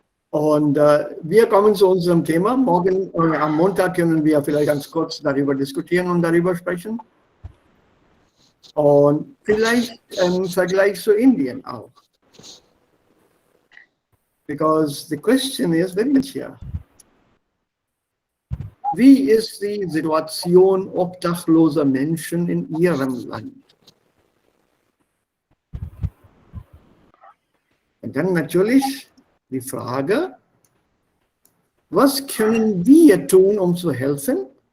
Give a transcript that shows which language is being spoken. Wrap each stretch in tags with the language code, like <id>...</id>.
<de>Und wir kommen zu unserem Thema. Morgen, am Montag können wir vielleicht ganz kurz darüber diskutieren und darüber sprechen. Und vielleicht im Vergleich zu Indien auch.</de> <en>Because the question is very much here.</en> <de>Wie ist die Situation obdachloser Menschen in ihrem Land? Und dann natürlich die Frage, was können wir tun, um zu helfen?</de>